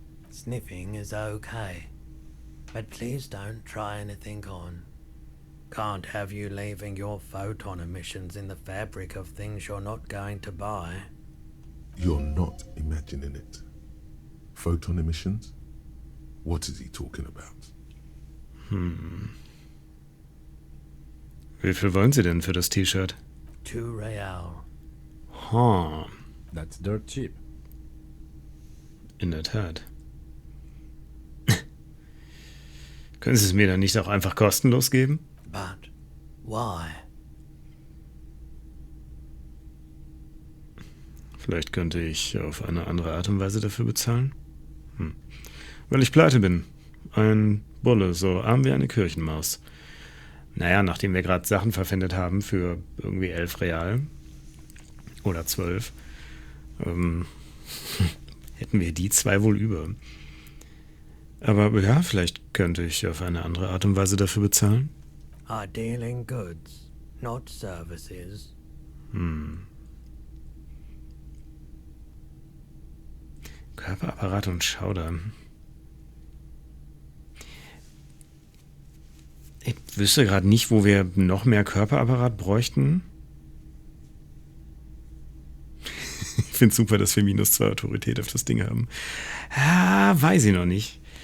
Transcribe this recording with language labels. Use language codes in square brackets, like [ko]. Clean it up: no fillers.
[en] Sniffing is okay, but please don't try anything on. Can't have you leaving your photon emissions in the fabric of things you're not going to buy. You're not imagining it. Photon emissions? What is he talking about? [de] Wie viel wollen Sie denn für das T-Shirt? 2 Real. [en] That's dirt cheap. [de] In der Tat. Können Sie es mir dann nicht auch einfach kostenlos geben? [en] But why? [de] Vielleicht könnte ich auf eine andere Art und Weise dafür bezahlen. Weil ich pleite bin. Ein Bulle, so arm wie eine Kirchenmaus. Naja, nachdem wir gerade Sachen verpfändet haben für irgendwie 11 Real oder 12, hätten wir die 2 wohl über. Aber ja, vielleicht könnte ich auf eine andere Art und Weise dafür bezahlen. [en] I deal in goods, not services. [de] Körperapparat und Schauder. Ich wüsste gerade nicht, wo wir noch mehr Körperapparat bräuchten. Ich finde es super, dass wir -2 Autorität auf das Ding haben. Weiß ich noch nicht.